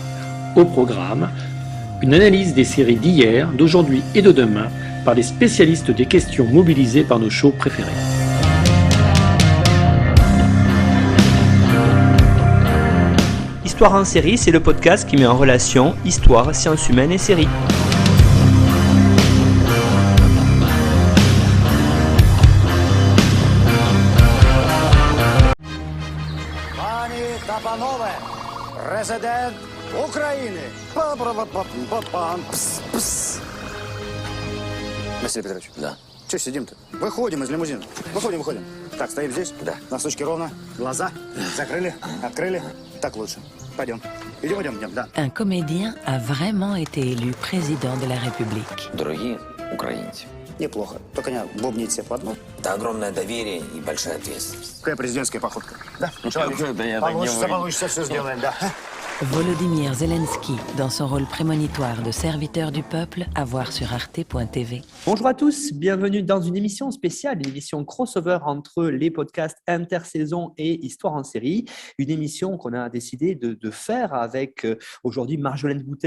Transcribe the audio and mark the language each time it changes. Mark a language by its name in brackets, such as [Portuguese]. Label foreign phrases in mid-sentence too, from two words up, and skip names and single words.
[French] Au programme, une analyse des séries d'hier, d'aujourd'hui et de demain par les spécialistes des questions mobilisées par nos shows préférés. Histoire en série, c'est le podcast qui met en relation histoire, sciences humaines et séries. [Ukrainian] Панове, президент України. [Russian] Василий Петрович. Да. Че сидим-то? Выходим из лимузина. Выходим. Так, стоим здесь? Да. Носочки ровно. Глаза закрыли, открыли. Так лучше. Пойдем. Идем, да. [French] Un comédien a vraiment été élu président de la République. [Russian] Дорогие украинцы, Неплохо. Только не бубнить все под нос. это огромное доверие и большая ответственность. Какая президентская походка? Да? Да я так не Получится, все сделаем, да. [French] Volodymyr Zelensky, dans son rôle prémonitoire de serviteur du peuple, à voir sur arte.tv. Bonjour à tous, bienvenue dans une émission spéciale, une émission crossover entre les podcasts intersaison et Histoire en série. Une émission qu'on a décidé de faire avec aujourd'hui Marjolaine Boutet.